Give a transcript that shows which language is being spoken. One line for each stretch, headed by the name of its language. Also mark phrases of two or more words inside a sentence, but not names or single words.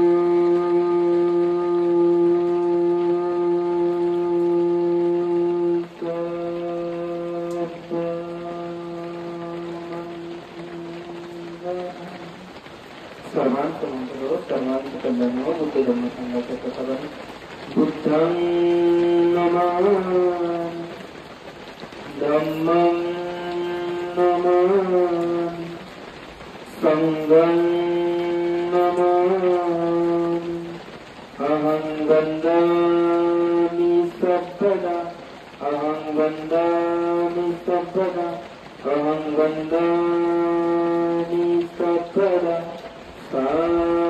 Marathi: सर्वांचं मंत्र सर्वांचं कल्याण बुद्ध धर्म संघाच्या प्रसाराने
Pali: बुद्धं नमामि धम्मं नमामि संघं नमामि अहं वन्दामि सर्वदा अहं वन्दामि सर्वदा अहं वन्दामि सर्वदा